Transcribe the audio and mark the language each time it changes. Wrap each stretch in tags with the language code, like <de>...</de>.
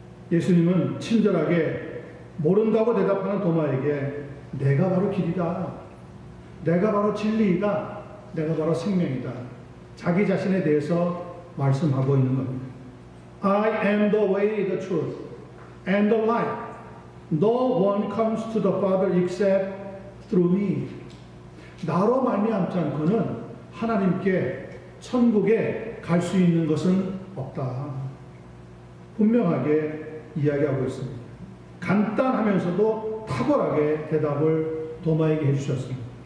<ko>예수님은 친절하게 모른다고 대답하는 도마에게 내가 바로 길이다. 내가 바로 진리이다. 내가 바로 생명이다. 자기 자신에 대해서 말씀하고 있는 겁니다.</ko> <en>I am the way, the truth, and the life. No one comes to the Father except through me.</en> <ko>나로 말미암지 않고는 하나님께 천국에 갈 수 있는 것은 없다. 분명하게 이야기하고 있습니다. 간단하면서도 탁월하게 대답을 도마에게 해주셨습니다.</ko>